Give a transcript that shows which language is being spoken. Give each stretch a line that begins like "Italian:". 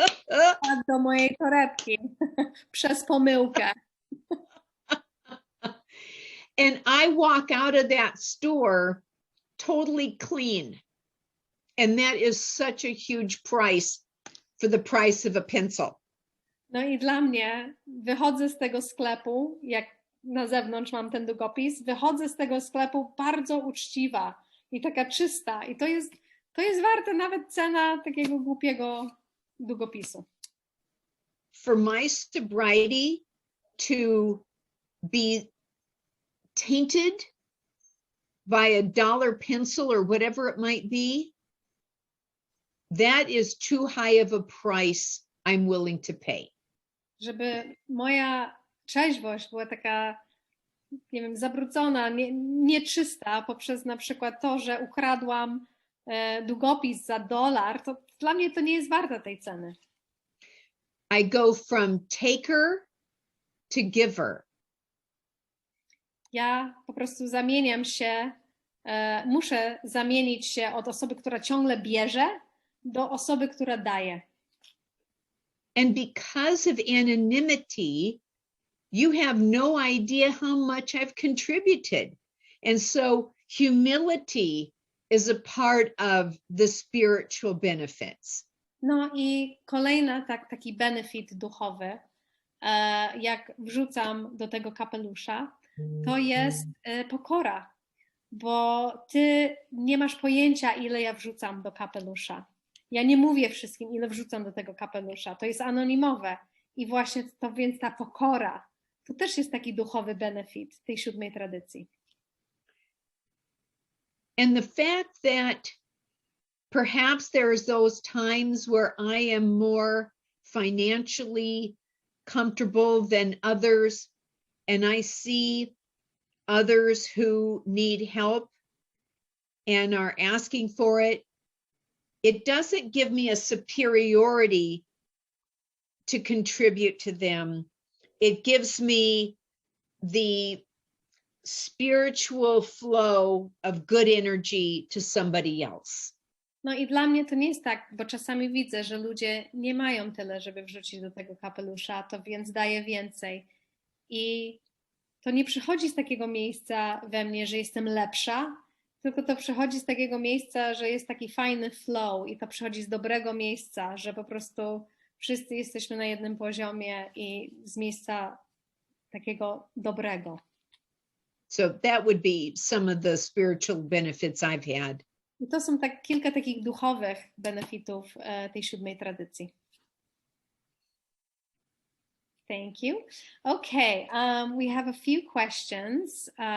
Polish: Wpadł do mojej torebki przez pomyłkę.
English: And I walk out of that store totally clean. And that is such a huge price for the price of a pencil.
Polish: No i dla mnie wychodzę z tego sklepu, jak na zewnątrz mam ten długopis, wychodzę z tego sklepu bardzo uczciwa i taka czysta. I to jest warte nawet cena takiego głupiego długopisu.
English: For my sobriety to be tainted by a dollar pencil or whatever it might be, that is too high of a price I'm willing to pay.
Polish: Żeby moja trzeźwość była taka, nie wiem, zabrudzona, nieczysta poprzez na przykład to, że ukradłam długopis za $1, to dla mnie to nie jest warte tej ceny.
English: I go from taker to giver.
Polish: Ja po prostu zamieniam się, muszę zamienić się od osoby, która ciągle bierze, do osoby, która daje.
English: And because of anonymity, you have no idea how much I've contributed. And so humility is a part of the spiritual benefits.
Polish: No i kolejny taki benefit duchowy, jak wrzucam do tego kapelusza, to jest pokora, bo ty nie masz pojęcia, ile ja wrzucam do kapelusza. Ja nie mówię wszystkim, ile wrzucam do tego kapelusza. To jest anonimowe. I właśnie to, więc ta pokora, To też jest taki duchowy benefit tej 7 tradycji.
English: And the fact that perhaps there's those times where I am more financially comfortable than others, and I see others who need help and are asking for it, it doesn't give me a superiority to contribute to them. It gives me the spiritual flow of good energy to somebody else.
Polish: No i dla mnie to nie jest tak, bo czasami widzę, że ludzie nie mają tyle, żeby wrzucić do tego kapelusza, to więc daję więcej. I to nie przychodzi z takiego miejsca we mnie, że jestem lepsza, tylko to przychodzi z takiego miejsca, że jest taki fajny flow i to przychodzi z dobrego miejsca, że po prostu wszyscy jesteśmy na jednym poziomie i z miejsca takiego dobrego.
English: So that would be some of the spiritual benefits I've had.
Polish: I to są kilka takich duchowych benefitów tej 7 tradycji.
English: Thank you. Okay, we have a few questions.